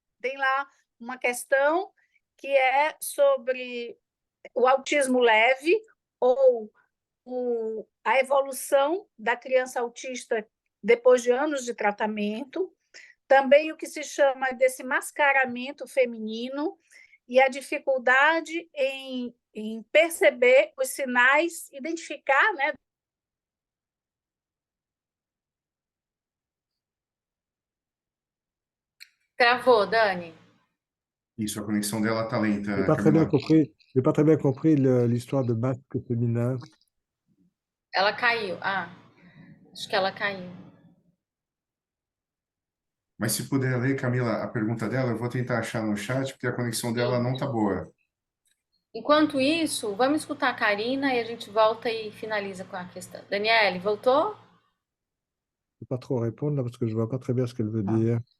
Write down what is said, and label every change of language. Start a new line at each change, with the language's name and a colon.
Portuguese: Tem lá uma questão que é sobre o autismo leve ou a evolução da criança autista depois de anos de tratamento, também o que se chama desse mascaramento feminino e a dificuldade em perceber os sinais, identificar, né? Travou, Dani. Isso, a conexão dela está lenta,
French: J'ai pas très bien
Portuguese: Camila.
French: compris. J'ai pas très bien compris l'histoire de masque féminin.
Portuguese: Ela caiu. Ah, acho que ela caiu. Mas se puder ler, Camila, a pergunta dela, eu vou tentar achar no chat, porque a conexão dela não está boa. Enquanto isso, vamos escutar a Karina e a gente volta e finaliza com a questão. Daniele, voltou?
French: Je peux pas trop répondre là parce que je vois pas très bien ce qu'elle veut dire.